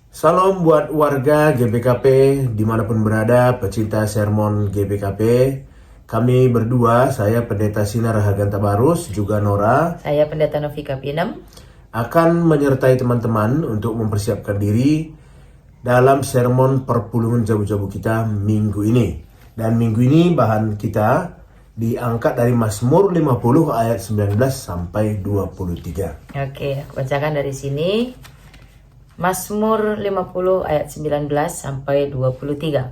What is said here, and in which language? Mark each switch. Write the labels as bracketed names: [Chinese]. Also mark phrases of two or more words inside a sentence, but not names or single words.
[Indonesian] Salam buat warga GBKP dimanapun berada, pecinta sermon GBKP. Kami berdua, saya Pendeta Sinar Rahaganta Barus, juga Nora, saya Pendeta Novika Pinem, akan menyertai teman-teman untuk mempersiapkan diri dalam sermon [Batak Karo] perpuluhan jabu-jabu [Indonesian] kita minggu ini. Dan minggu ini bahan kita diangkat dari Mazmur 50 ayat 19 sampai 23. Oke, aku bacakan dari sini. Mazmur 50 ayat 19 sampai 23.